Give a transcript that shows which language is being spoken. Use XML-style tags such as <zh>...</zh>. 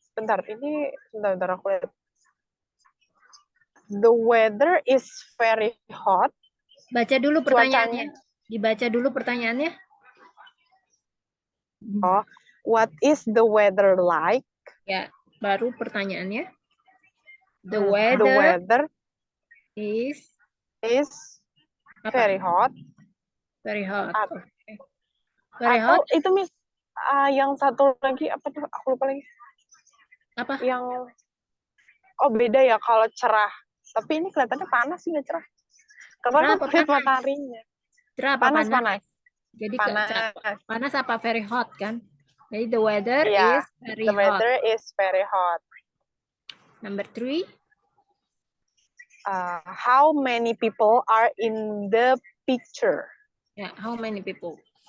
<id>Bentar, ini bentar aku lihat.</id> <en>The weather is very hot.</en> <id>Baca dulu pertanyaannya. Dibaca dulu pertanyaannya.</id> <en>Oh, what is the weather like?</en> <id>Ya, baru pertanyaannya. The</id> <en>The weather weather is very hot. Very hot.</en> <id>Apa?</id> <en>Okay. Very</en> <id>Atau</id> <en>hot.</en> <id>itu Miss, yang satu lagi apa tuh? Aku lupa lagi. Apa? Yang beda ya kalau cerah. Tapi ini kelihatannya panas sih, nggak cerah. Karena aku lihat mataharinya. Cerah apa panas? Jadi panas. Panas apa</id> <en>very hot</en> <id>kan? Jadi</id> <en>the weather is very hot. The weather is very hot. Number 3. How many people are in the picture? Ya, how many people?</en>